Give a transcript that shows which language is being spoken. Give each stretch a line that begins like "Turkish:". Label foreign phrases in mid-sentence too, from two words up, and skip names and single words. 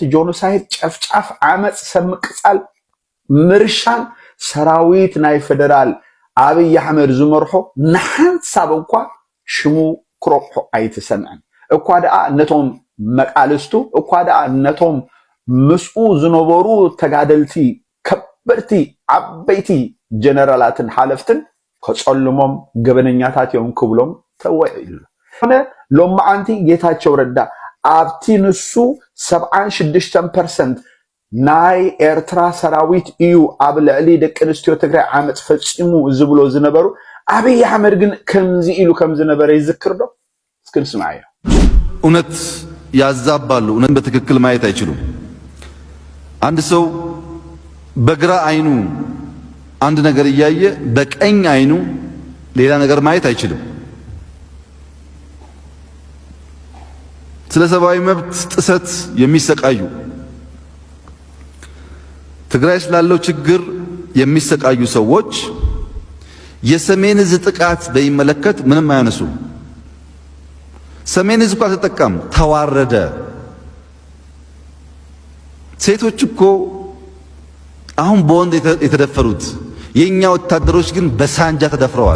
Tigrinya: ጆኖሳይድ፣ ጨፍጫፍ፣ ዓመጽ፣ ሰብ ምቅጻል፣ ምርሻን ሰራዊት ናይ ፌደራል አብይ አሕመድ ዝመርሖ ንሓንሳብ እንኳ ሽሙ ክረቅሖ ኣይተሰምዐን እኳ ደኣ ነቶም መቃልስቱ እኳ ደኣ ነቶም ምስኡ ዝነበሩ ተጋደልቲ ከበርቲ ዓበይቲ ጀነራላትን ሓለፍትን ከጸልሞም ገበነኛታት እዮም ክብሎም ተወዒሉ ሆነ ሎማዓንቲ ጌታቸው ረዳ ኣብቲ ንሱ 76% ናይ ኤርትራ ሰራዊት እዩ ኣብ ልዕሊ ደቂ ኣንስትዮ ትግራይ ዓመጽ ፈጺሙ ዝብሎ ዝነበሩ አብይ አሕመድ ግን ከምዚ ኢሉ ከም ዝነበረ ይዝክር ዶ? እስኪ እንስማዕ።
Amharic: እውነት ያዛባሉ፣ እውነት በትክክል ማየት አይችሉም። አንድ ሰው በግራ አይኑ አንድ ነገር እያየ በቀኝ አይኑ ሌላ ነገር ማየት አይችልም። ስለ ሰብአዊ መብት ጥሰት የሚሰቃዩ ትግራይ ስላለው ችግር የሚሰቃዩ ሰዎች የሰሜን ዕዝ ጥቃት በሚመለከት ምንም አያነሱ። ሰሜን ዕዝ እኮ አልተጠቃም፣ ተዋረደ። ሴቶች እኮ አሁን በወንድ የተደፈሩት የኛ ወታደሮች ግን በሳንጃ ተደፍረዋል።